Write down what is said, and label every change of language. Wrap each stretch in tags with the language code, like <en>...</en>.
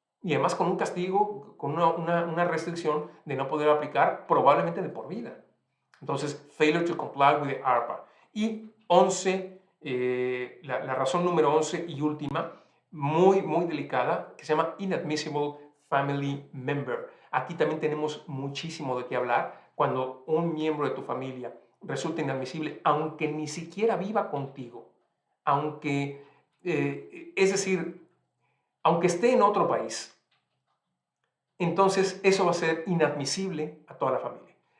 <es>Y además con un castigo, con una restricción de no poder aplicar probablemente de por vida.</es> <en>Entonces, failure to comply with the ARPA.</en> <es>Y 11, la razón número 11 y última, muy, muy delicada, que se llama inadmissible family member. Aquí también tenemos muchísimo de qué hablar cuando un miembro de tu familia resulta inadmisible, aunque ni siquiera viva contigo, es decir, aunque esté en otro país, entonces eso va a ser inadmisible a toda la familia.</es>